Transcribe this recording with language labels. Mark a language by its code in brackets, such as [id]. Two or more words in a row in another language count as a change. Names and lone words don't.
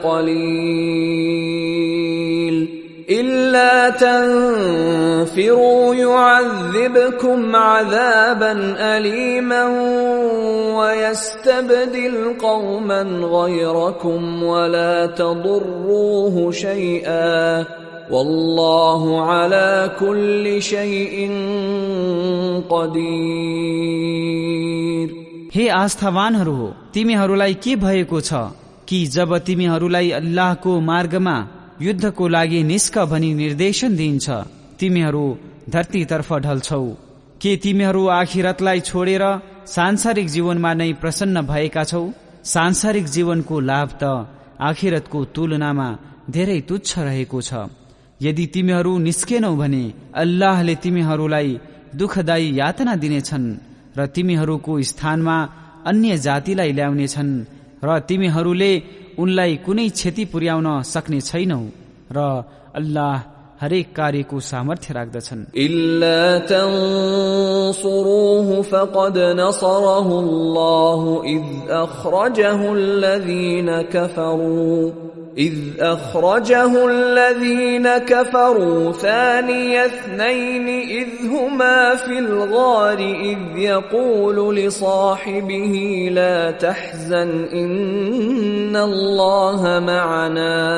[ar] قليل إلا تنفروا يعذبكم عذابا أليما ويستبدل قوما غيركم ولا تضروه شيئا والله على كل شيء قدير [ne] हे आस्थावानहरू हो, तिमीहरूलाई के भएको छ कि जब तिमीहरूलाई अल्लाहको मार्गमा युद्धको लागि निस्क भनी निर्देशन दिइन्छ तिमीहरू धरतीतर्फ ढल्छौ? के तिमीहरू आखिरतलाई छोडेर सांसारिक जीवनमा नै प्रसन्न भएका छौ? सांसारिक जीवनको लाभ त आखिरतको तुलनामा धेरै तुच्छ रहेको छ। यदि तिमीहरू निस्केनौ भने अल्लाहले तिमीहरूलाई दुःखदायी यातना दिनेछन् र तिमीहरूको स्थानमा अन्य जातिलाई ल्याउनेछन् र तिमीहरूले उनलाई कुनै क्षति पुर्याउन सक्ने छैनौ र अल्लाह हरेक कार्यको सामर्थ्य राख्दछन्। [ar] إلا تنصروه فقد نصره الله إذ أخرجه الذين كفروا ثاني اثنين إذ هما في الغار إذ يقول لصاحبه لا تحزن إن الله معنا